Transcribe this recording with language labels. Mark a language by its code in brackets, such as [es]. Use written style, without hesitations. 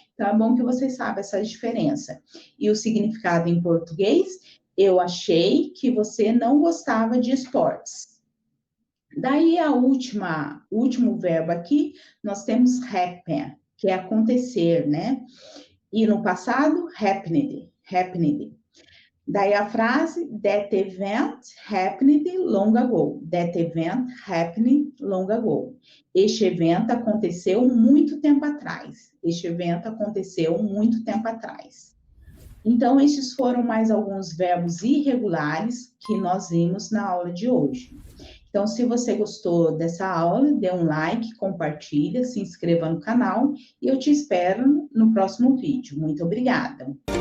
[pt] Então, é bom que vocês saibam essa diferença. E o significado em português, eu achei que você não gostava de esportes. Daí, o último verbo aqui, nós temos happen, que é acontecer, né? E no passado, happened. Daí a frase, [en] that event happened long ago. That event happened long ago. [pt] Este evento aconteceu muito tempo atrás. Este evento aconteceu muito tempo atrás. Então, estes foram mais alguns verbos irregulares que nós vimos na aula de hoje. Então, se você gostou dessa aula, dê um like, compartilha, se inscreva no canal e eu te espero no próximo vídeo. Muito obrigada!